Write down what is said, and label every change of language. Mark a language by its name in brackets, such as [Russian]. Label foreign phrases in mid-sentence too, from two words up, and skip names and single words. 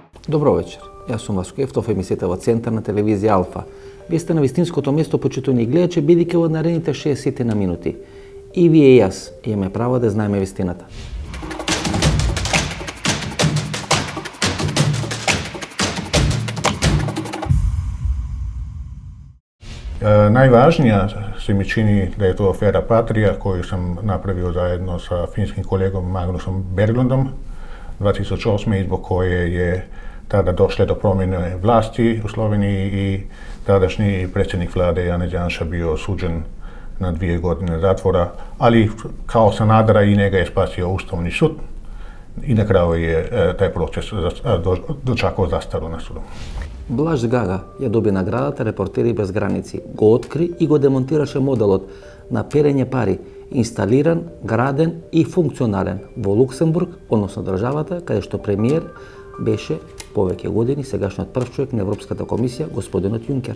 [Macedonian] Добро вечер. Јас сум Васко Ефтов, емисијата во Центарна телевизија Алфа. Вие сте на вистинското место, почитувани гледачи, бидејќи во наредните 60 на минути и вие и јас имаме право да знаеме вистината. [Croatian] Najvažnija se mi čini da je to afera Patria koju sam napravio zajedno sa finskim kolegom Magnusom Berglundom 2008. i zbog koje je tada došlo do promjene vlasti u Sloveniji i tadašnji predsjednik vlade Janez Janša bio osuđen na 2 godine zatvora, ali kao Sanadera i njega je spasio Ustavni sud i na kraju je taj proces dočekao zastaru na sudu. [Macedonian] Блаж Гага ја доби наградата Репортери без граници. Го откри и го демонтираше моделот на перење пари, инсталиран, граден и функционален во Луксембург, односно државата, каде што премиер беше повеќе години сегашниот прв човек на Европската комисија, господинот Јункер.